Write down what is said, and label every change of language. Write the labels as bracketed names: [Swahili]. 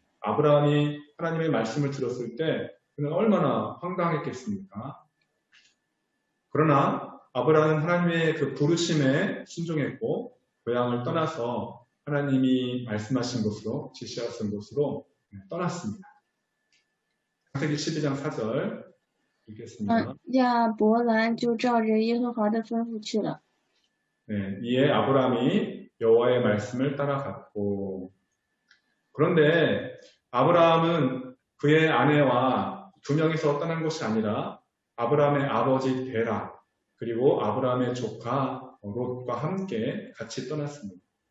[Korean] 아브라함이 하나님의 말씀을 들었을 때 그는 얼마나 황당했겠습니까? 그러나 아브라함은 하나님의 그 부르심에 순종했고 고향을 떠나서 하나님이 말씀하신 곳으로, 지시하신 곳으로 떠났습니다. 창세기 12장 4절 읽겠습니다. [Chinese] 亚伯兰就照着耶和华的吩咐去了。 [Korean] 네, 이에 아브라함이 여호와의 말씀을 따라갔고. 그런데 아브라함은 그의 아내와 두 명이서 떠난 것이 아니라 아브라함의 아버지 데라 그리고 아브라함의 조카 롯과 함께 같이 떠났습니다.